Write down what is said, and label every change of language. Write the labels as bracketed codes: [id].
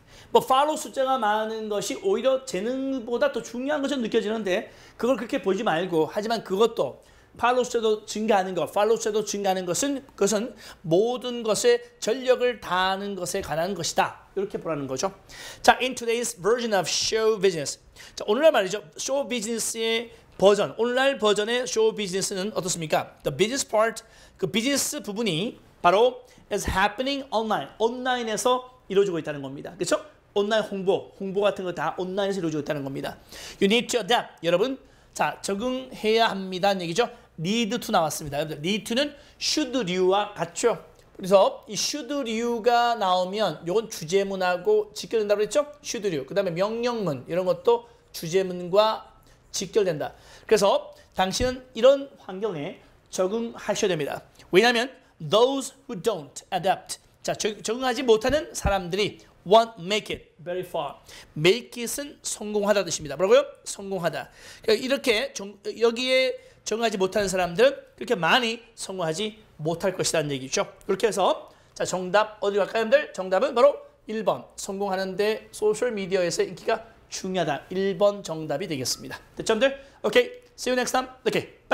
[ko] 뭐 팔로우 숫자가 많은 것이 오히려 재능보다 더 중요한 것처럼 느껴지는데 그걸 그렇게 보지 말고 하지만 그것도 팔로우 숫자도 증가하는 것, 팔로우 숫자도 증가하는 그것은 모든 것에 전력을 다하는 것에 관한 것이다. 이렇게 보라는 거죠. 자, [en] in today's version of show business. [ko] 자, 오늘날 말이죠. show business의 버전, 오늘날 버전의 show business는 어떻습니까? [en] The business part, [ko] 그 비즈니스 부분이 바로 [en] is happening online, [ko] 온라인에서 이루어지고 있다는 겁니다. 그렇죠? 온라인 홍보 같은 거 다 온라인에서 이루어지고 있다는 겁니다. [en] You need to adapt. [ko] 여러분, 자 적응해야 합니다는 얘기죠. need to 나왔습니다. 여러분들, need to는 should류와 같죠. 그래서 이 should류가 나오면 이건 주제문하고 직결된다고 그랬죠. should류. 그 다음에 명령문 이런 것도 주제문과 직결된다. 그래서 당신은 이런 환경에 적응하셔야 됩니다. 왜냐하면 [en] those who don't adapt. [ko] 자, 적응하지 못하는 사람들이 [en] won't make it very far. [ko] make it은 성공하다 뜻입니다. 뭐라고요? 성공하다. 그러니까 이렇게 여기에 적응하지 못하는 사람들은 그렇게 많이 성공하지 못할 것이라는 얘기죠. 그렇게 해서 자, 정답 어디로 갈까요, 여러분들? 정답은 바로 1번. 성공하는데 소셜미디어에서 인기가 중요하다. 1번 정답이 되겠습니다. 됐죠, 여러분들? 오케이. [en] See you next time. [ko] 오케이. 바이.